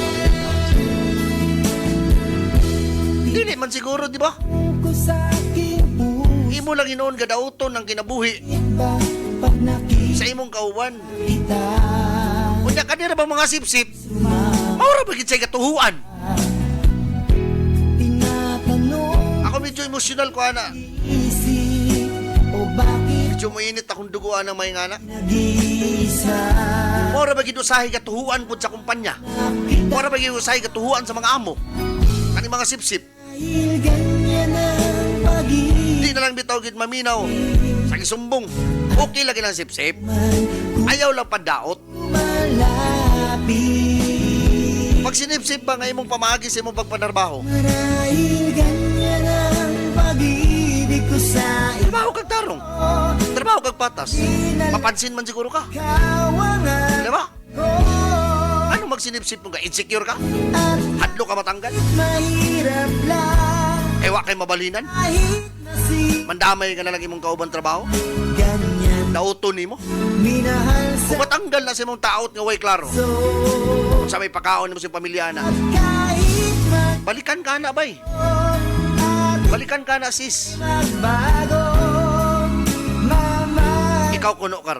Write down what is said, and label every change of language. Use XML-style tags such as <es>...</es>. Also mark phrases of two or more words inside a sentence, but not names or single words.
<ceb>Dili man siguro, di ba?</ceb> <tl>ko sa aking puso</tl> <ceb>Imo lang hinoon gadauton ng kinabuhi</ceb> <tl>ba pag nakita</tl> <ceb>sa imong kauban. Unya kanira ba mga sip-sip? Maura ba gid sa katuhuan?</ceb> <tl>tinatanong</tl> <ceb>Ako medyo emosyonal ko ana.</ceb> <tl>isip o bakit</tl> <ceb>Medyo mainit akong duguan ng may ngana.</ceb> <tl>nag-iisa.</tl> <ceb>Maura ba gid usahay katuhuan pud sa kumpanya? Maura ba gid usahay katuhuan sa mga amo? Kani mga sip-sip.</ceb> <tl>Dahil ganyan ang pag-ibig</tl> <ceb>Di na lang bitaw gid maminaw. Sa isumbong. Okay lagi lang sip-sip.</ceb> <tl>kung</tl> <ceb>Ayaw lang padaot.</ceb> <tl>malapit.</tl> <ceb>Pag sinip-sip ba nga imong pamagi sa imong pagpanarbaho?</ceb> <tl>Marahil ganyan ang pag-ibig ko sa iyo.</tl> <ceb>Trabaho kag tarong. Trabaho kag patas. Mapansin man siguro ka. Kawangan</ceb> <tl>Di ba? ko</tl> <ceb>Ano magsinip-sip mo ka? Insecure ka?</ceb> <tl>at</tl> <ceb>Hadlo ka matanggal?</ceb> <tl>mahirap lang</tl> <ceb>Ewa kay mabalinan?</ceb> <tl>kahit na</tl> <ceb>Mandamay ka na lang imong kauban trabaho? Nauto nimo? Kung matanggal na sa imong taot nga way klaro. Kung sa may pakaon mo sa pamilya na. Balikan ka na bay. Balikan ka na sis. Ikaw kuno karon.</ceb>